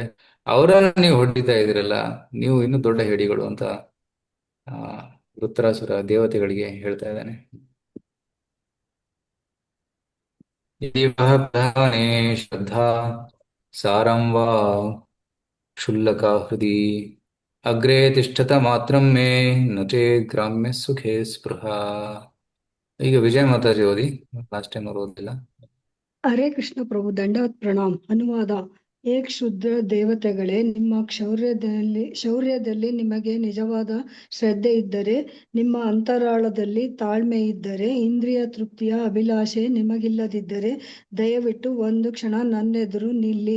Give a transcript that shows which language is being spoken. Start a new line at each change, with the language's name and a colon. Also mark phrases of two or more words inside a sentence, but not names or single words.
Kannada: ಅವರನ್ನ ನೀವು ಹೊಡಿತಾ ಇದ್ದೀರಲ್ಲ, ನೀವು ಇನ್ನೂ ದೊಡ್ಡ ಹೇಡಿಗಳು ಅಂತ ವೃತ್ರಾಸುರ ದೇವತೆಗಳಿಗೆ ಹೇಳ್ತಾ ಇದ್ದಾನೆ.
Sanskrit: ಪ್ರಧಾನೇ ಶ್ರದ್ಧಾ ಸಾರಂ ವಾ ಕ್ಷುಲ್ಲಕ ಹೃದಿ ಅಗ್ರೇ ತಿಷ್ಠತ ಮಾತ್ರಂ ಮೇ ನಚೇ ಗ್ರಾಮ್ಯ ಸುಖೇ ಸ್ಪೃಹ.
Kannada: ಈಗ ವಿಜಯ ಮಾತಾಜಿ ಓದಿ,
English: last time
Kannada: ಅವ್ರು ಓದಿಲ್ಲ. ಹರೇ ಕೃಷ್ಣ ಪ್ರಭು, ದಂಡವತ್ ಪ್ರಣಾಮ್. ಅನುವಾದ. ಏ ಕ್ಷುದ್ರ ದೇವತೆಗಳೇ, ನಿಮ್ಮ ಶೌರ್ಯದಲ್ಲಿ ನಿಮಗೆ ನಿಜವಾದ ಶ್ರದ್ಧೆ ಇದ್ದರೆ, ನಿಮ್ಮ ಅಂತರಾಳದಲ್ಲಿ ತಾಳ್ಮೆ ಇದ್ದರೆ, ಇಂದ್ರಿಯ ತೃಪ್ತಿಯ ಅಭಿಲಾಷೆ ನಿಮಗಿಲ್ಲದಿದ್ದರೆ ದಯವಿಟ್ಟು ಒಂದು ಕ್ಷಣ ನನ್ನೆದುರು ನಿಲ್ಲಿ.